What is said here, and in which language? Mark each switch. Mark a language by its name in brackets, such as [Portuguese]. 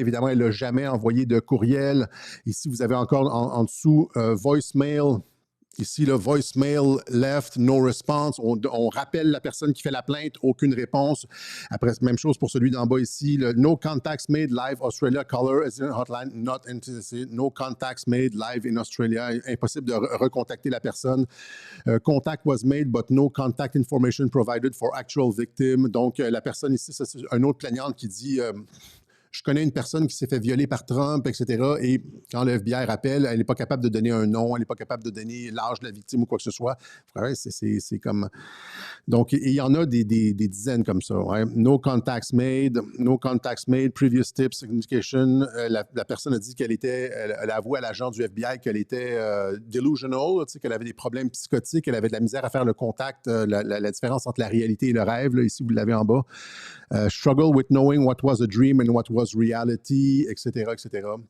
[French] Évidemment, elle n'a jamais envoyé de courriel. Ici, vous avez encore en dessous voicemail. Ici, le [English] voicemail left, no response. [French] On rappelle la personne qui fait la plainte, aucune réponse. Après, même chose pour celui d'en bas ici. [English] Le no contacts made live Australia caller incident hotline not interested. No contacts made live in Australia. [French] Impossible de recontacter la personne. [English] Contact was made, but no contact information provided for actual victim. [French] Donc, la personne ici, c'est un autre plaignante qui dit je connais une personne qui s'est fait violer par Trump, etc. Et quand le FBI rappelle, elle n'est pas capable de donner un nom, elle n'est pas capable de donner l'âge de la victime ou quoi que ce soit. Ouais, c'est comme... Donc, il y en a des dizaines comme ça. Ouais. [English] No contacts made, previous tips, indication. [French] La personne a dit elle a avoué à l'agent du FBI qu'elle était delusional, qu'elle avait des problèmes psychotiques, elle avait de la misère à faire le contact, la différence entre la réalité et le rêve. Là, ici, vous l'avez en bas. [English] Struggle with knowing what was a dream and what was reality, etc., etc.